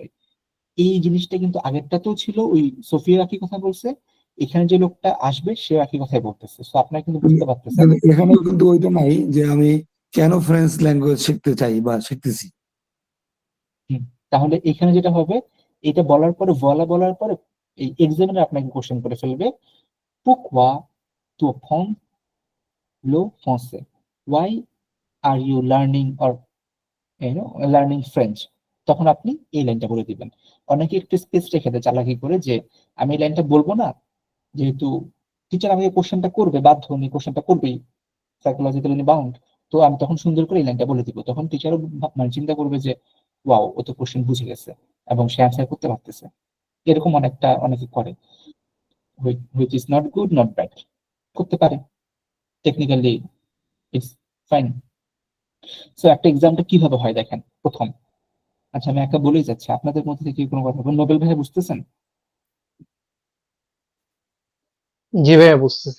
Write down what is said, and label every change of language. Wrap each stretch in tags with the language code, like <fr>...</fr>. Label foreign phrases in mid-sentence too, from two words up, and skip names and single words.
<bn>এই জিনিসটা কিন্তু আগেরটাতেও ছিল, ওই সোফিয়া একই কথা বলছে, এখানে যে লোকটা আসবে সে একই কথাই বলতেছে। তো আপনারা কিন্তু বুঝতে পারতেছেন। এখানেও কিন্তু ওইটা নাই যে আমি কেন ফ্রেঞ্চ ল্যাঙ্গুয়েজ শিখতে চাই বা শিখতেছি। তাহলে এখানে যেটা হবে, এটা বলার পরে বলার পরে এই এক্সামিনার আপনাকে কোশ্চেন করে ফেলবে,</bn> <fr>pourquoi tu apprends le français,</fr> <en>why are you learning or learning French,</en> <bn>তখন আপনি এই লাইনটা বলে দিবেন। অনেকে একটু স্পেস রেখে দেয় চালাকি করে যে আমি এই লাইনটা বলবো না, যেহেতু টিচার আমাকে কোশ্চেনটা করবে, বাধ্য উনি কোশ্চেনটা করবেই, সাইকোলজিক্যালি বাউন্ড। তো আমি তখন সুন্দর করে এই লাইনটা বলে দিব, তখন টিচারও মানে চিন্তা করবে যে ওয়াও, ও তো কোশ্চেন বুঝে গেছে এবং সে অ্যান্সার করতে পারতেছে। এরকম অনেকে করে,</bn> <en>which is not good not bad,</en> <bn>করতে পারে,</bn> <en>technically it's fine.</en> <bn>সো একটা এক্সামটা কিভাবে হয় দেখেন প্রথম। আচ্ছা আমি একটা বলেই যাচ্ছি, আপনাদের মধ্যে থেকে কোনো কথা বলুন। নোবেল ভাই বুঝতেছেন? জি ভাইয়া বুঝতেছি।</bn>